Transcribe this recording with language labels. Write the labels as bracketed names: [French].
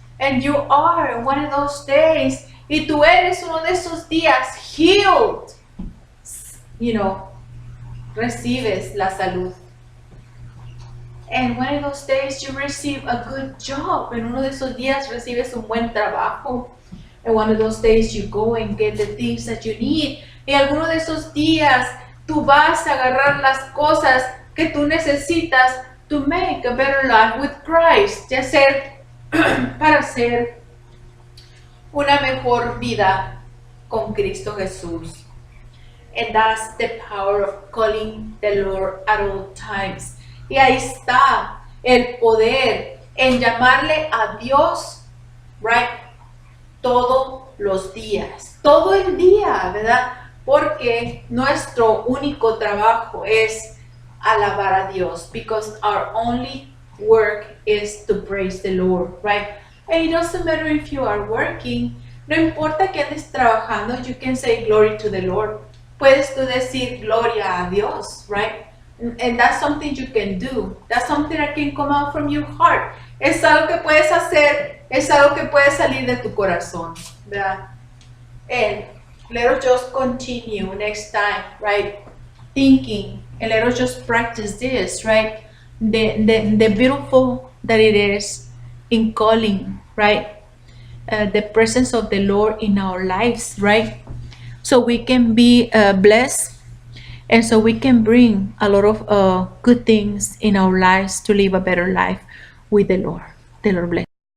[English] And you are one of those days. [Spanish] Y tú eres uno de esos días [English] healed. You know, [Spanish] recibes la salud. [English] And one of those days you receive a good job. [Spanish] En uno de esos días recibes un buen trabajo. [English] And one of those days you go and get the things that you need. [Spanish] Y alguno de esos días tú vas a agarrar las cosas que tú necesitas [English] to make a better life with Christ. [Spanish] Ya ser para hacer una mejor vida con Cristo Jesús. [English] And that's the power of calling the Lord at all times. [Spanish] Y ahí está el poder en llamarle a Dios, right? Todos los días, todo el día, ¿verdad? Porque nuestro único trabajo es alabar a Dios, [English] because our only work is to praise the Lord, [Spanish] right? [English] And it doesn't matter if you are working, [Spanish] no importa que andes trabajando, [English] you can say glory to the Lord. [Spanish] Puedes tú decir gloria a Dios, right? [English] And that's something you can do. That's something that can come out from your heart. [Spanish] Es algo que puedes hacer, es algo que puede salir de tu corazón, ¿verdad? [English] And let us just continue next time, right? Thinking, and let us just practice this, right? The beautiful that it is in calling, right? The presence of the Lord in our lives, right? So we can be blessed, and so we can bring a lot of good things in our lives to live a better life with the Lord. The Lord bless.